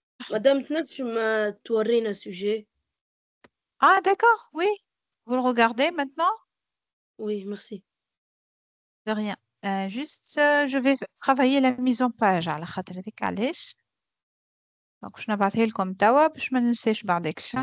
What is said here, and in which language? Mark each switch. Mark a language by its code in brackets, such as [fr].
[ar] مدام تنجم تورينا السوجي. [fr] Ah, d'accord. Oui. Vous le regardez maintenant? وي ميرسي. De rien. Juste, je vais travailler la mise en page [ar] على خاطر هذيك علاش. Donc, باش نبعثها لكم توا باش ما ننساش بعدك.